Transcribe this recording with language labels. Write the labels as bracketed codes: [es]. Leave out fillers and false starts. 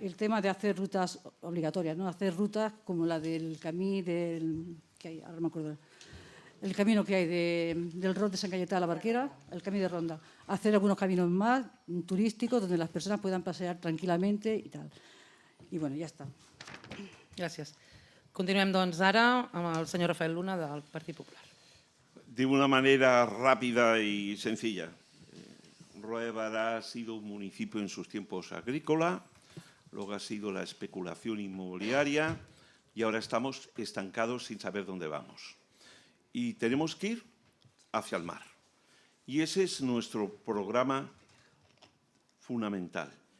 [es] El tema de hacer rutas obligatorias, ¿no? Hacer rutas como la del camí que hay, ahora no me acuerdo. El camino que hay del Rod de San Cayetano a la Barquera, el camino de Ronda. Hacer algunos caminos más turísticos donde las personas puedan pasear [ca] tranquil·lament i tal. I bueno, ja està. Gràcies. Continuem doncs ara amb el senyor Rafael Luna del Partit Popular. [es] De una manera rápida y sencilla. Roda de Berà ha sido un municipio en sus tiempos agrícola, luego ha sido la especulación inmobiliaria y ahora estamos estancados sin saber dónde vamos. Y tenemos que ir hacia el mar. Y ese es nuestro programa fundamental.